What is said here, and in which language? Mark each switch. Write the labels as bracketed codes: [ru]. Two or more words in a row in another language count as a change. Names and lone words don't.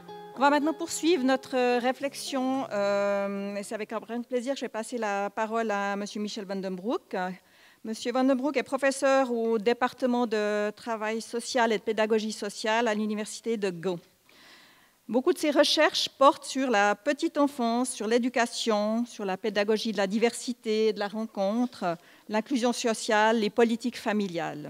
[fr] On va maintenant poursuivre notre réflexion. Et c'est avec un grand plaisir que je vais passer la parole à M. Michel Van den Broek. M. Van den Broek est professeur au département de travail social et de pédagogie sociale à l'université de Gand. Beaucoup de ses recherches portent sur la petite enfance, sur l'éducation, sur la pédagogie de la diversité, de la rencontre, l'inclusion sociale, les politiques familiales.